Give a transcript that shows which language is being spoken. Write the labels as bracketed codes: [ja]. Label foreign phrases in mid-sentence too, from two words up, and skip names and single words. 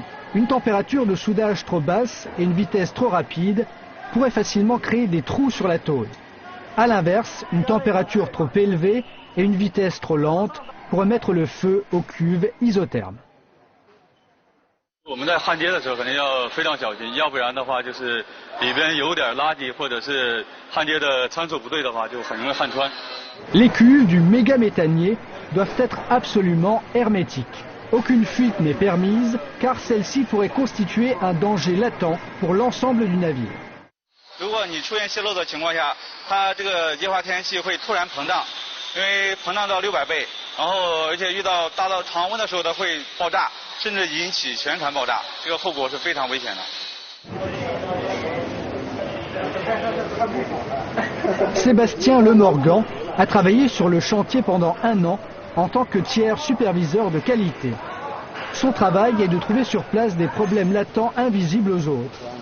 [fr] Une température de soudage trop basse et une vitesse trop rapide pourraient facilement créer des trous sur la tôle. A l'inverse, une température trop élevée et une vitesse trop lente pourraient mettre le feu aux cuves isothermes. [zh] 我们在焊接的时候肯定要非常小心，要不然的话就是里边有点垃圾或者是焊接的参数不对的话，就很容易焊穿。 [fr] Les cuves du méga méthanier doivent être absolument hermétiques. Aucune fuite n'est permise car celle-ci pourrait constituer un danger latent pour l'ensemble du navire. [zh] 如果你出现泄漏的情况下，它这个液化天然气会突然膨胀，因为膨胀到600倍，然后而且遇到达到常温的时候，它会爆炸，甚至引起全船爆炸，这个后果是非常危险的。 [fr] Sébastien Lemorgan a travaillé sur le chantier pendant 1 an en tant que tiers superviseur de qualité. Son travail est de trouver sur place des problèmes latents invisibles aux autres.